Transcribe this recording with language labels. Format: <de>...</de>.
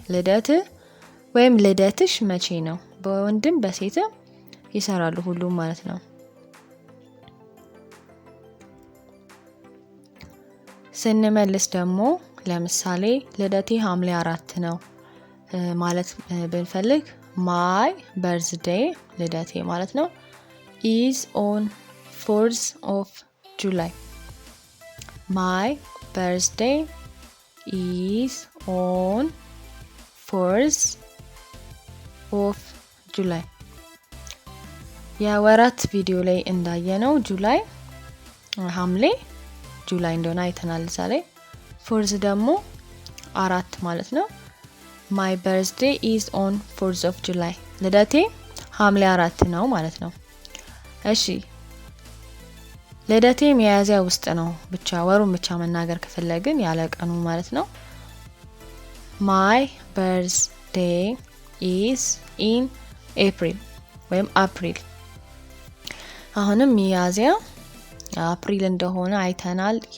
<am>ልደት ወይም ልደትሽ መቼ ነው። በወንድም በሴትም ይሰራሉ ሁሉም ማለት ነው። ስንመልስ ደግሞ ለምሳሌ ልደቴ ሐምሌ 4 ነው ማለት ብንፈልግ</am> <en>my birthday</en> <am>ልደቴ ማለት ነው</am> <en>is on 4th of July. my birthday is on 4th of July.</en> <am>የወራት ቪዲዮ ላይ እንዳየነው ጁላይ ሐምሌ ጁላይ እንደሆነ አይተናል ዛሬ። 4th ደግሞ 4 ማለት ነው።</am> <en>my birthday is on 4th of July.</en> <am>ልደቴ ሐምሌ 4 ነው ማለት ነው። እሺ ልደቴ ሚያዝያ ውስጥ ነው ብቻ ወሩን ብቻ መናገር ከፈለግን ያለ ቀኑ ማለት ነው</am> <en>my birthday is in April</en> <am>ወይም አፕሪል። አሁንም ሚያዝያ አፕሪል እንደሆነ አይተናል</am>